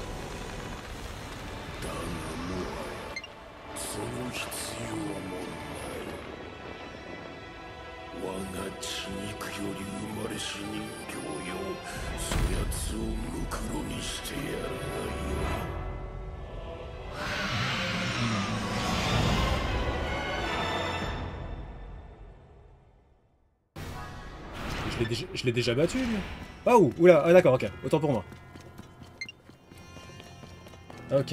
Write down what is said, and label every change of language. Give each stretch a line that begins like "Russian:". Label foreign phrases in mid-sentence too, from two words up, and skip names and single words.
Japanese: だがもはやその必要もない我が血肉より生まれし人形よそやつをムクロにしてやるがよい
French: Je l'ai déjà battu, lui. Ah, oula, ah, d'accord, ok. Autant pour moi. Ok.